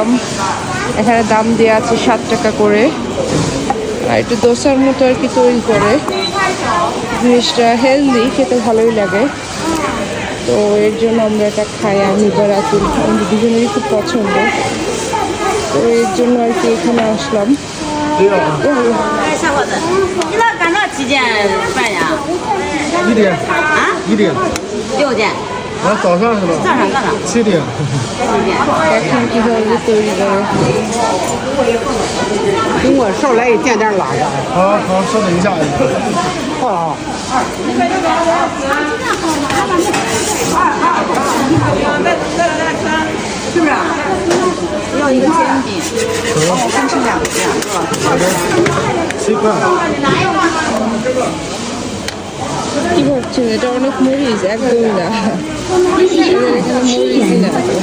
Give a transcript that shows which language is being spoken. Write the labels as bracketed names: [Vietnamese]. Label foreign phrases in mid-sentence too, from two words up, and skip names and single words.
[Bangla] এখানে দাম দেওয়া আছে 7 টাকা করে, আর একটু দোসার মতো আর কি তৈরি করে। জিনিসটা হেলদি, খেতে ভালোই লাগে। তো এর জন্য আমরা এটা খাই, আমি বা রাতুল, আমাদের দুজনেরই খুব পছন্দ। তো এর জন্য আর কি এখানে আসলাম। [Chinese] 小伙子，你那赶到几点饭呀？ 1点啊，1点， 6点。啊，早上是吧？早上 7点。 [Bangla] এখন কীভাবে তৈরি করে। [Chinese] 给我少来一点点辣的。好好，稍等一下。好了啊。是不是？要一个煎饼，分成2个，是吧？ 7块。 [Bangla] কি ভাবছেন এটা অনেক মরিচ? একদমই না, এদের এখানে মরিচই না।